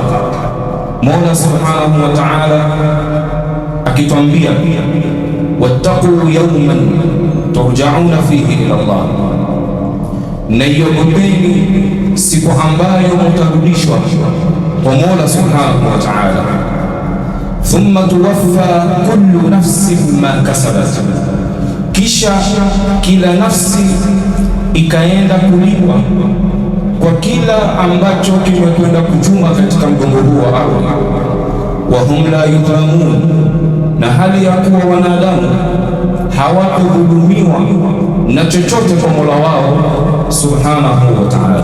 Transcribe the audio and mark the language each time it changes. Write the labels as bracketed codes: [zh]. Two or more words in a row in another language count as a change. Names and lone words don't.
[sw] Mola [ar] سبحانه وتعالى [sw] akitwambia, [ar] واتقوا يوما ترجعون فيه إلى الله, [sw] na iogopeni siku ambayo mtarudishwa kwa Mola [ar] سبحانه وتعالى. ثم توفى كل نفس ما كسبت, [sw] kisha kila nafsi ikaenda kulipwa kwa kila ambacho kimekwenda kuchuma katika mgongo huu wa ardhi. [ar] وهم لا يظلمون, [sw] na hali ya kuwa wanadamu hawatudhulumiwa na chochote kwa Mola wao [ar] سبحانه وتعالى.